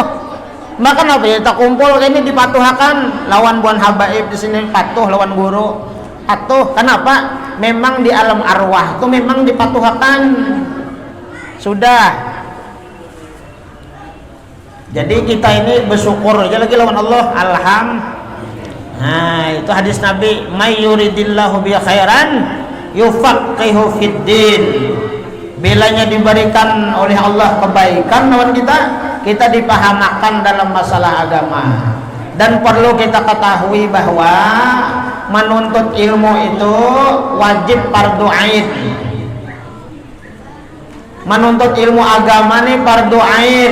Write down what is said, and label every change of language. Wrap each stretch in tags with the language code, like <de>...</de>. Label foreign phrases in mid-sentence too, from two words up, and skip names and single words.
<bjn>Maka apa ya tak kumpul ini dipatuhakan lawan buan habaib di sini patuh lawan guru. Patuh kenapa? Memang di alam arwah itu memang dipatuhakan. Sudah. Jadi kita ini bersyukur aja lagi lawan Allah. Nah, itu hadis Nabi,</bjn> <ar>من يرد الله به خيرا يفقهه في الدين.</ar> <bjn>Bilanya diberikan oleh Allah kebaikan lawan kita dipahamakan dalam masalah agama. Dan perlu kita ketahui bahwa menuntut ilmu itu wajib</bjn> <ar>فرض عين.</ar> <bjn>Menuntut ilmu agama nih</bjn> <ar>فرض عين.</ar>